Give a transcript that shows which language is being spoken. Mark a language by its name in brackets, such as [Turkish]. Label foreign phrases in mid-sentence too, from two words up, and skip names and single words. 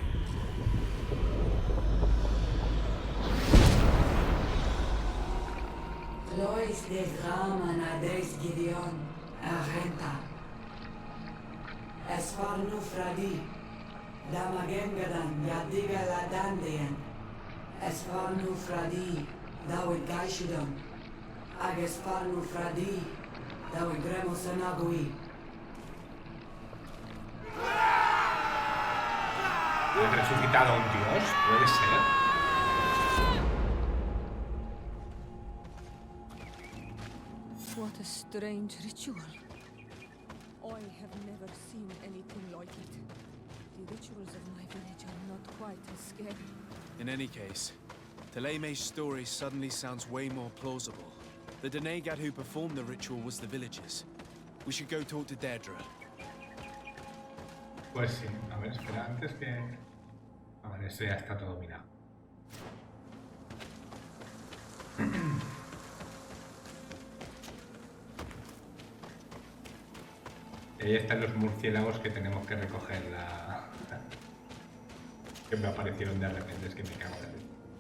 [Spanish] Lois des Raman ades Gideon, Arenta. Esparnu Fradi, Damagengadan, Yadiga Ladandian. Esparnu Fradi, Dawid Gaishudam. Agesparnu Fradi, Dawid Gremosanagui. ¿Han resucitado a un dios? ¿Puede ser? [English] What a strange ritual. I have never seen anything like it. The rituals of my village are not quite as scary. In any case, Teleme's story suddenly sounds way more plausible. The Denegat who performed the ritual was the villagers. We should go talk to Deirdre. [Spanish] Pues sí, a ver, espera, antes que... A ver, ese ya está todo mirado. Y ahí están los murciélagos que tenemos que recoger que me aparecieron de repente, es que me cago en la vida.